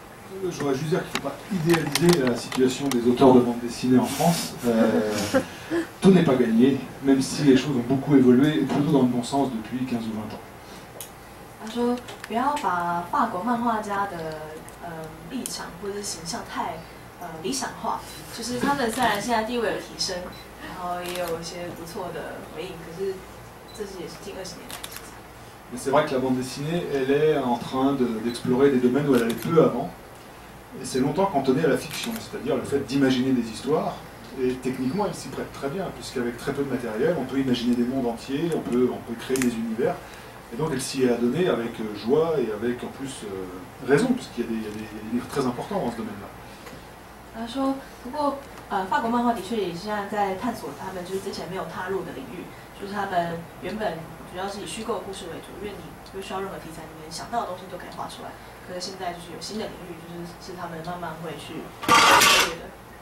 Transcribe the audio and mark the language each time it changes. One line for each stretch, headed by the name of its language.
French: Je voudrais juste dire qu'il ne faut pas idéaliser la situation des auteurs de bande dessinée en France. Tout n'est pas gagné, même si les choses ont beaucoup évolué, et plutôt dans le bon sens depuis 15 ou 20 ans.
Chinese: 他说：“不要把法国漫画家的立场或者是形象太理想化。就是他们虽然现在地位有提升，然后也有一些不错的回应，可是这是也是近20年来的事情。”
French: Mais c'est vrai que la bande dessinée, elle est en train d'explorer des domaines où elle allait peu avant. Et c'est longtemps cantonné à la fiction, c'est-à-dire le fait d'imaginer des histoires. Et techniquement, elle s'y prête très bien, puisqu'avec très peu de matériel, on peut imaginer des mondes entiers, on peut créer des univers. Et donc elle s'y est adonnée avec joie et avec en plus raison, puisqu'il y a des livres très importants dans ce domaine-là.
Chinese: 他说：“不过法国漫画的确也现在在探索他们就是之前没有踏入的领域，就是他们原本主要是以虚构故事为主，因为你不需要任何题材，你能想到的东西都可以画出来。可是现在就是有新的领域，是他们慢慢会去涉猎的。”